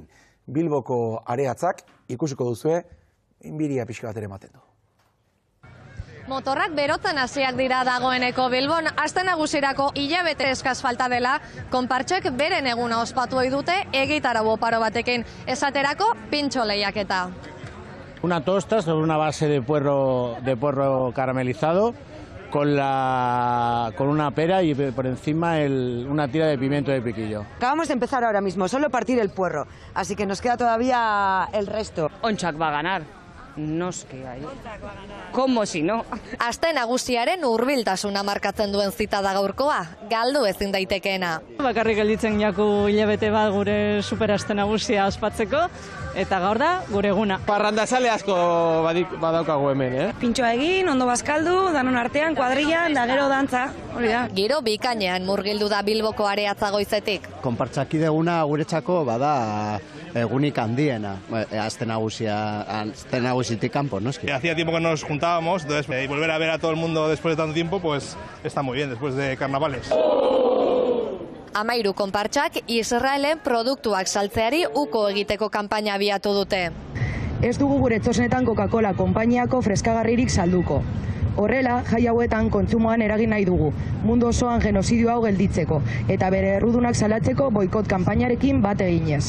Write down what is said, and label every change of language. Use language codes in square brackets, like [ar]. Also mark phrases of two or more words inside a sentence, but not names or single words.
[eu] Bilboko areatzak ikusiko duzue, inbiria pixka bat ere ematen du. Motorrak berotzen hasiak dira dagoeneko Bilbon, aste nagusirako hilabete eskas falta dela, konpartxek beren eguna ospatu ohi dute egitarau oparo batekin, esaterako pintxo lehiaketa. [es] Una tosta sobre una base de puerro caramelizado con una pera y por encima una tira de pimiento de piquillo. Acabamos de empezar ahora mismo, solo partir el puerro, así que nos queda todavía el resto. Ontsak va a ganar. [eu] Noski, bai. [es] Como si no. [eu] Aste nagusiaren hurbiltasuna markatzen duen zita da gaurkoa, galdu ezin daitekeena. Bakarrik gelditzen jaku hilabete bat gure superaste nagusia ospatzeko, eta gaur da gure eguna. Parrandazale asko badaukagu hemen, Pintxoa egin, ondo bazkaldu, danon artean, kuadrillan, da gero dantza, hori da. Giro bikainean murgildu da Bilboko areatza goizetik. Konpartzaki deguna guretzako bada egunik handiena, aste nagusitik kanpo, noski. [es] Hacía tiempo que nos juntábamos, entonces y volver a ver a todo el mundo después de tanto tiempo, pues está muy bien, después de carnavales. [eu] 13 konpartxak Israelen produktuak saltzeari uko egiteko kanpaina abiatu dute. Ez dugu gure txosnetan Coca-Cola konpainiako freskagarririk salduko. Horrela, jai hauetan kontsumoan eragin nahi dugu, mundu osoan genozidio hau gelditzeko, eta bere errudunak salatzeko boikot kanpainarekin bat eginez.